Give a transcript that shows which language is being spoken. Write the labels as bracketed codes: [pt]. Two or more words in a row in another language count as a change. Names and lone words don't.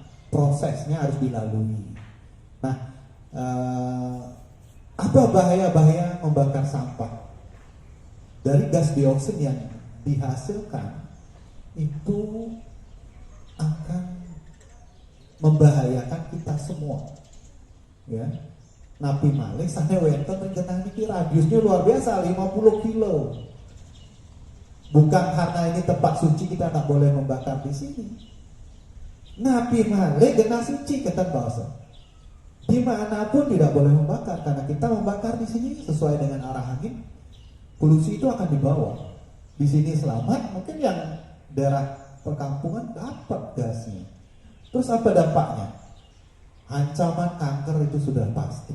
[id] Prosesnya harus dilalui. Nah, apa bahaya-bahaya membakar sampah? Dari gas dioksin yang dihasilkan itu akan membahayakan kita semua. Ya. [ban] Napi malih sana wenten rengenah niki [id] radiusnya luar biasa 50 kilo. Bukan karena ini tempat suci kita tak boleh membakar di sini. [ban] Napi malih genah suci kata bahasa. [id] Dimanapun tidak boleh membakar karena kita membakar di sini sesuai dengan arah angin. Polusi itu akan dibawa. Di sini selamat, mungkin yang daerah perkampungan dapat gasnya. Terus apa dampaknya? Ancaman kanker itu sudah pasti.